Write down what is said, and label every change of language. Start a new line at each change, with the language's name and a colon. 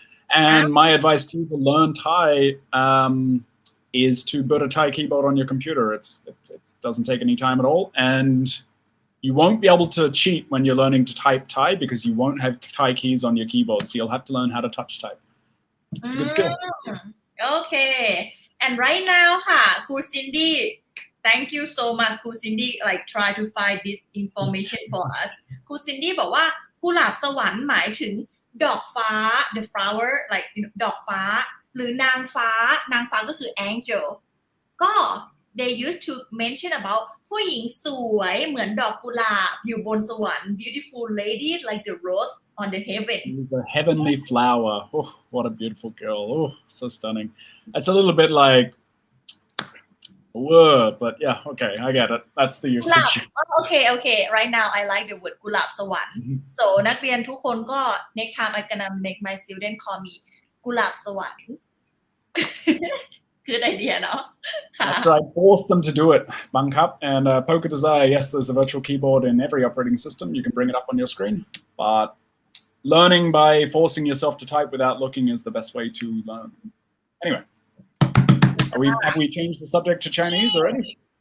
English: And my advice to you to learn Thai is to put a Thai keyboard on your computer. It doesn't take any time at all. And you won't be able to cheat when you're learning to type Thai because you won't have Thai keys on your keyboard. So you'll have to learn how to touch type. It's a good skill. Okay and right now
Thai: ค่ะครู Cindy
English: thank you so much ครู Cindy try to find this information for us ครู Cindy
Thai: บอกว่ากุหลาบสวรรค์หมายถึงดอกฟ้า
English: the flower
Thai: ดอกฟ้าหรือนางฟ้าก็คือ
English: angel ก็ they used to mention about
Thai: ผู้หญิงสวยเหมือนดอกกุหลาบอยู่บนสวรรค์
English: beautiful ladies like the rose on the heaven. It's a heavenly flower. Oh, what a beautiful girl. Oh, so stunning. It's a little bit like whoa, but yeah, okay, I get it. That's the usage. Okay. Right now I like the word กุหลาบสวรรค์ so
Thai: นักเรียนทุกคนก็
English: next time I gonna make my student call me กุหลาบสวรรค์ Good idea เนาะ That's right. Force them to do it. Bangkap and Poker Desire. Yes, there's a virtual keyboard in every operating system. You can bring it up on your screen. But learning by forcing yourself to type without looking is the best way to learn. Anyway, have we changed the subject to Chinese already?